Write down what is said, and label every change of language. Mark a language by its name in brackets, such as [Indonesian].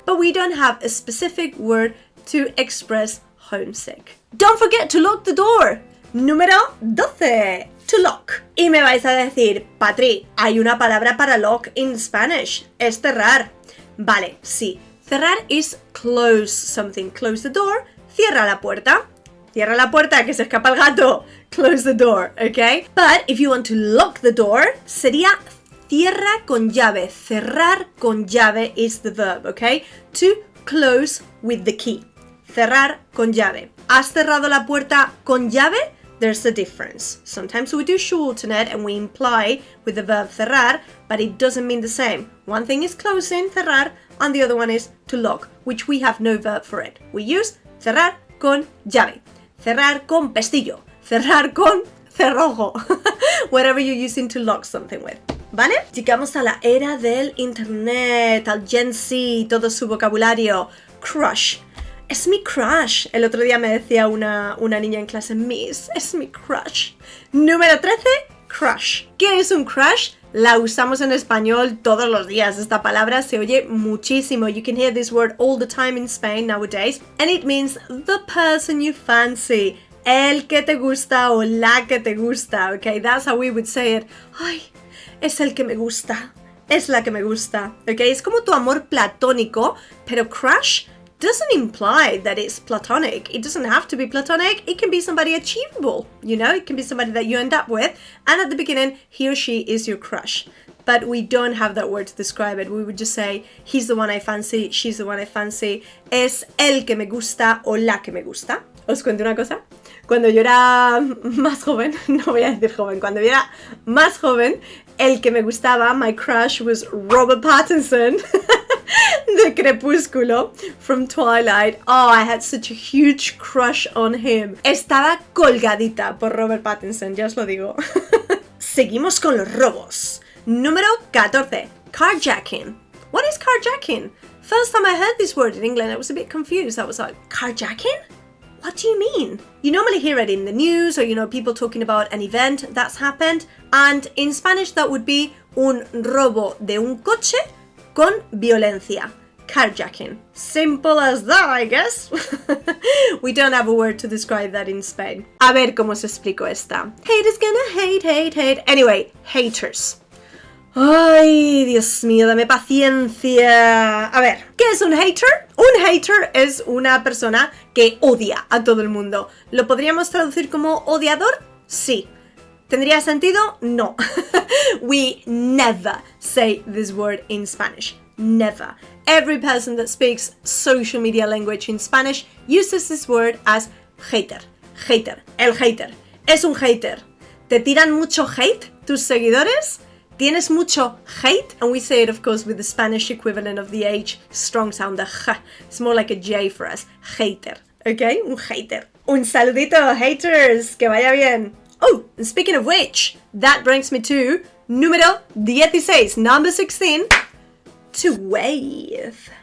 [English] But we don't have a specific word to express homesick. Don't forget to lock the door. [Spanish] Número 12. To lock. Y me vais a decir, Patri, hay una palabra para lock [English] in Spanish. [Spanish] Es cerrar. Vale, sí. [English] Cerrar is close something. Close the door. [Spanish] Cierra la puerta. Cierra la puerta, que se escapa el gato. [English] Close the door, okay? But if you want to lock the door, [Spanish] sería cierra con llave. [English] Cerrar con llave is the verb, okay? To close with the key. [Spanish] Cerrar con llave. ¿Has cerrado la puerta con llave? [English] There's a difference. Sometimes we do shorten it and we imply with the verb cerrar, but it doesn't mean the same. One thing is closing, cerrar, and the other one is to lock, which we have no verb for it. We use [Spanish] cerrar con llave. Cerrar con pestillo, cerrar con cerrojo, [English] whatever you're using to lock something with, [Spanish] ¿vale? Llegamos a la era del internet, al Gen Z, todo su vocabulario. Crush. Es mi crush. El otro día me decía una niña en clase, Miss, es mi crush. Número 13, crush. ¿Qué es un crush? La usamos en español todos los días. Esta palabra se oye muchísimo. [English] You can hear this word all the time in Spain nowadays. And it means the person you fancy. [Spanish] El que te gusta o la que te gusta. [English] Okay, that's how we would say it. [Spanish] Ay, es el que me gusta. Es la que me gusta. [English] Okay, [Spanish] es como tu amor platónico, pero [English] crush doesn't imply that it's platonic. It doesn't have to be platonic. It can be somebody achievable, you know? It can be somebody that you end up with, and at the beginning, he or she is your crush. But we don't have that word to describe it. We would just say, he's the one I fancy, she's the one I fancy, [Spanish] es el que me gusta o la que me gusta. Os cuento una cosa. Cuando yo era más joven, no voy a decir joven, cuando yo era más joven, el que me gustaba, [English] my crush was Robert Pattinson. [Spanish] De Crepúsculo, [English] from Twilight. Oh, I had such a huge crush on him. [Spanish] Estaba colgadita por Robert Pattinson, ya os lo digo. Seguimos con los robos. Número 14. Carjacking. [English] What is carjacking? First time I heard this word in England, I was a bit confused. I was like, carjacking? What do you mean? You normally hear it in the news or, you know, people talking about an event that's happened. And in Spanish, that would be [Spanish] un robo de un coche con violencia. [English] Carjacking. Simple as that, I guess. We don't have a word to describe that in Spain. [Spanish] A ver cómo se explico esta. [English] Haters gonna hate. Anyway, haters. [Spanish] Ay, Dios mío, dame paciencia. A ver, ¿qué es un hater? Un hater es una persona que odia a todo el mundo. ¿Lo podríamos traducir como odiador? Sí. ¿Tendría sentido? No. [English] We never say this word in Spanish. Never. Every person that speaks social media language in Spanish uses this word as hater. [Spanish] Hater. El hater. Es un hater. ¿Te tiran mucho hate tus seguidores? ¿Tienes mucho hate? [English] And we say it, of course, with the Spanish equivalent of the H strong sound, the J. It's more like a J for us. Hater. ¿Ok? [Spanish] Un hater. Un saludito, haters. Que vaya bien. [English] Oh, and speaking of which, that brings me to número 16, number 16, to wave.